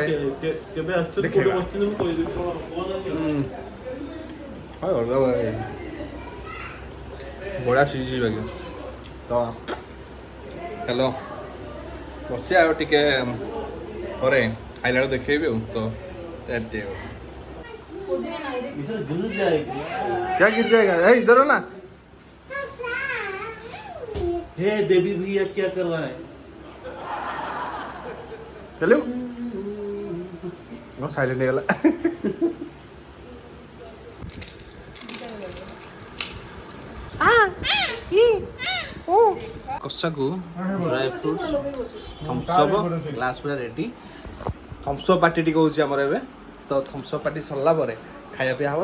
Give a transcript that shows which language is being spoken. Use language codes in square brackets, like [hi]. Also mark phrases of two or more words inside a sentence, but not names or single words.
[or] କେବେ ଆସୁଛନ୍ତି ଦେଖେଇବା। କୋଉଠି ବସିଛନ୍ତି ମୁଁ କହିଦେବି। ବଢ଼ିଆ ସିଝିଛି ବାକି। ତ ଚାଲ ବସିବା ଆଉ ଟିକେ ପରେ ଖାଇଲା ବେଳକୁ ଦେଖେଇବି ଆଉ। ତ [hi] इधर घुस जाएगी। क्या गिर जाएगा? इधर हो ना। हे देवी भैया क्या कर रहा है? चलो साइलेंट ହେଇଗଲା। [or] କଷାକୁ [en] dry fruits [or] ଥମ୍ସଅପ୍ ଗ୍ଲାସ୍ ପୁରା ରେଡ଼ି। ଥମ୍ସଅପ୍ ପାର୍ଟି ଟିକେ ହେଉଛି ଆମର ଏବେ। ତ ଥମ୍ସଅପ୍ ପାର୍ଟି ସରିଲା ପରେ ଖାଇବା ପିଇବା ହେବ।